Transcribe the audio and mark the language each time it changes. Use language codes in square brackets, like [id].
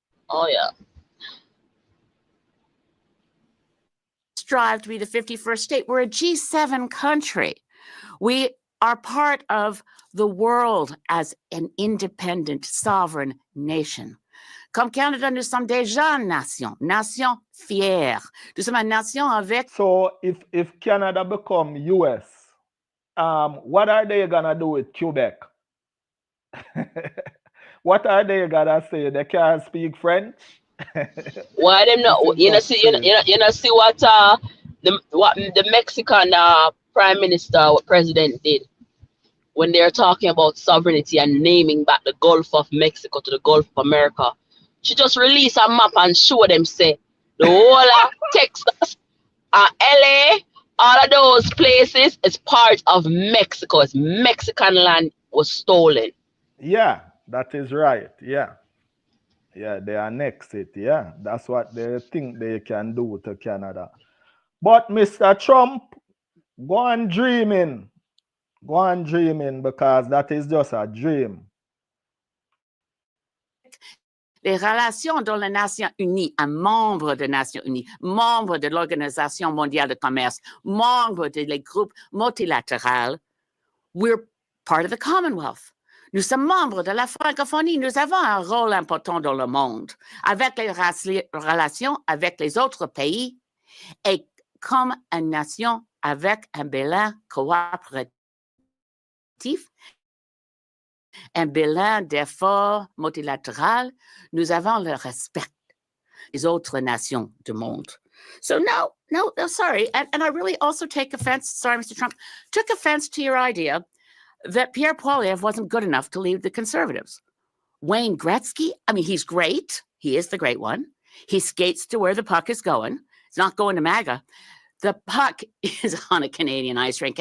[en] Oh yeah. Strive to be the 51st state. We're a G7 country. We are part of the world as an independent, sovereign nation. [fr] Comme Canada, nous sommes déjà une nation fière. Nous sommes une nation avec. [en] So if Canada become US, what are they gonna do with Quebec? What are they gonna say? They can't speak French? Why them not? You know, see what the Mexican prime minister or president did when they're talking about sovereignty and naming back the Gulf of Mexico to the Gulf of America. She just released a map and show them, say, the whole of Texas and LA, all of those places is part of Mexico. It's Mexican land was stolen. Yeah, that is right. Yeah. Yeah, they annex it. Yeah, that's what they think they can do to Canada. But Mr. Trump, go on dreaming. Go on dreaming, because that is just a dream. [fr] Les relations dans les Nations Unies, un membre des Nations Unies, membre de l'Organisation mondiale de commerce, membre des groupes multilatéraux, [en] we're part of the Commonwealth. [fr] Nous sommes membres de la francophonie. Nous avons un rôle important dans le monde, avec les relations avec les autres pays et comme une nation avec un bilan coopératif, un bilan d'efforts multilatéral, nous avons le respect des autres nations du monde. [en] So no, sorry. And I really also take offense, sorry, Mr. Trump, took offense to your idea that Pierre Poilievre wasn't good enough to lead the Conservatives. Wayne Gretzky, I mean, he's great. He is the great one. He skates to where the puck is going. It's not going to MAGA. The puck is on a Canadian ice rink.